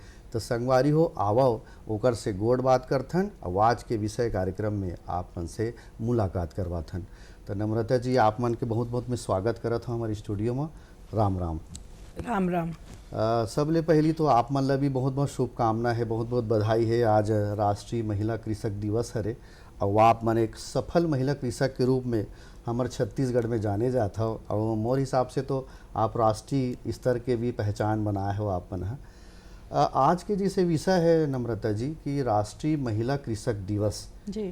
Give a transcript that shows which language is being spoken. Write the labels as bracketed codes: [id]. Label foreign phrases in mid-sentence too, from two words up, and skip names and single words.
[hne] तो संगवारी हो आवो ओकर से गोड़ बात करथन और आज के विषय कार्यक्रम में आप मन से मुलाकात करवाथन। तो नम्रता जी आप मन के बहुत बहुत मैं स्वागत करत हूँ हमारे स्टूडियो में। राम राम। राम राम। सबले पहली तो आप मन ला भी बहुत बहुत शुभकामना है, बहुत बहुत बधाई है। आज राष्ट्रीय महिला कृषक दिवस हरे और आप मन एक सफल महिला कृषक के रूप में हमारे छत्तीसगढ़ में जाने जाता हो और मोर हिसाब से तो आप राष्ट्रीय स्तर के भी पहचान बनाए हो आप मन। आज के जैसे विषय है नम्रता जी कि राष्ट्रीय महिला कृषक दिवस जी,